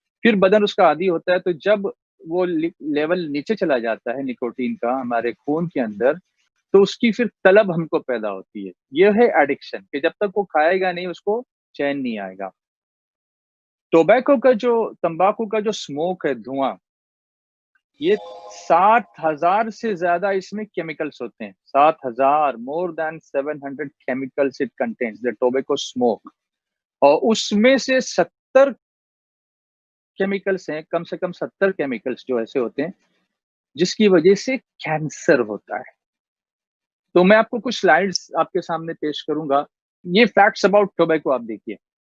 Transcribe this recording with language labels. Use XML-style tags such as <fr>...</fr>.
<ur>پھر بدن اس کا عادی ہوتا ہے. تو جب وہ لیول نیچے چلا جاتا ہے نکوٹین کا ہمارے خون کے اندر، تو اس کی پھر طلب ہم کو پیدا ہوتی ہے. یہ ہے ایڈکشن کہ جب تک وہ کھائے گا نہیں اس کو چین نہیں آئے گا. ٹوبیکو کا جو تمباکو کا جو اسموک ہے، دھواں، یہ 7,000 سے زیادہ اس میں کیمیکلز ہوتے ہیں.</ur> <en>7,000 more than 700 chemicals it contains the tobacco smoke.</en> <ur>اور اس میں سے 70 کیمیکلز ہیں، کم سے کم 70 کیمیکلز جو ایسے ہوتے ہیں جس کی وجہ سے کینسر ہوتا ہے. تو میں آپ کو کچھ سلائیڈز آپ کے سامنے پیش کروں گا. یہ</ur> <en>facts about tobacco</en> <ur>آپ دیکھیے.</ur>